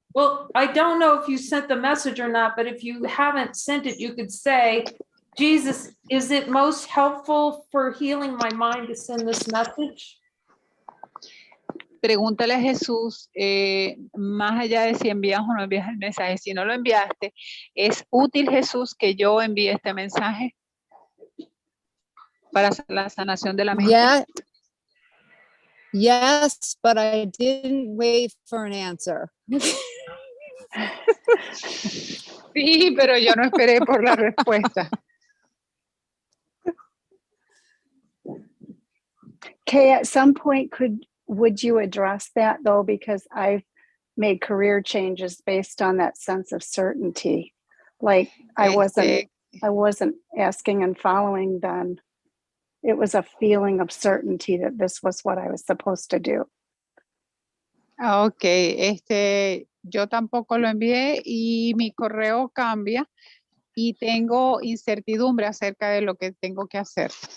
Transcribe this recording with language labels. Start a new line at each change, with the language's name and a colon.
English: Well, I don't know if you sent the message or not, but if you haven't sent it, you could say, Jesus, is it most helpful for healing my mind to send this message?
Spanish: Pregúntale a Jesús, más allá de si envías o no envías el mensaje, si no lo enviaste, ¿es útil, Jesús, que yo envíe este mensaje para la sanación de la mente?
English: Yeah. Yes, but I didn't wait for an answer.
Spanish: Sí, pero yo no esperé por la respuesta.
English: Kay, at some point, would you address that though? Because I've made career changes based on that sense of certainty. Like I wasn't asking and following then. It was a feeling of certainty that this was what I was supposed to do.
Spanish: Ok, yo tampoco lo envié y mi correo cambia y tengo incertidumbre acerca de lo que tengo que hacer.